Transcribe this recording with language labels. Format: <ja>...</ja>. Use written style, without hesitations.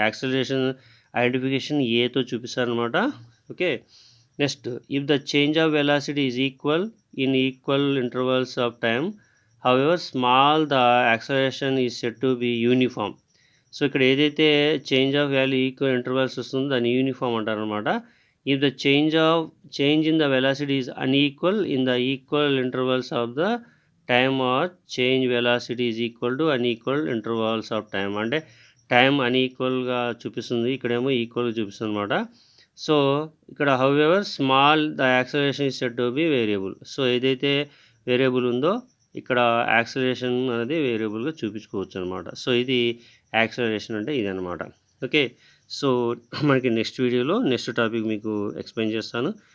<te>Acceleration identification ఏతో చూపిస్తారనమాట.</te> <en>Okay, next, if the change of velocity is equal in equal intervals of time however small the acceleration is set to be uniform.</en> <te>So ఇక్కడ ఏదైతే change of value equal intervals వస్తుందో దాన్ని uniform అంటారు అనమాట.</te> <en>If the change in the velocity is unequal in the equal intervals of the time or change velocity is equal to unequal intervals of time.</en> <te>అంటే time అన్ఈక్వల్గా చూపిస్తుంది, ఇక్కడేమో ఈక్వల్గా చూపిస్తుంది అనమాట.</te> <en>So ఇక్కడ however small the acceleration is said to be variable.</en> <te>So ఏదైతే variable ఉందో ఇక్కడ యాక్సలరేషన్ అనేది వేరియబుల్గా చూపించుకోవచ్చు అనమాట. సో ఇది యాక్సలరేషన్ అంటే ఇదనమాట. ఓకే. సో మనకి నెక్స్ట్ వీడియోలో నెక్స్ట్ టాపిక్ మీకు ఎక్స్ప్లెయిన్ చేస్తాను.</te>